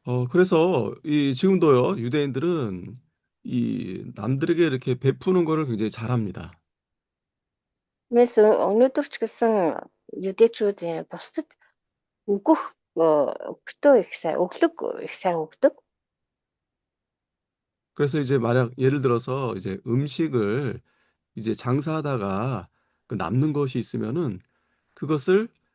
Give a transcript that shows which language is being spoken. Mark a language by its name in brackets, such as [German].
[Korean] 그래서 지금도요, 유대인들은 이 남들에게 이렇게 베푸는 거를 굉장히 잘합니다. [Mongolian] Тиймээс өнөөдөр ч гэсэн юдэчүүд бусдад өглөг их сайн өгдөг. [Korean] 그래서 이제 만약 예를 들어서 이제 음식을 이제 장사하다가 그 남는 것이 있으면은 그것을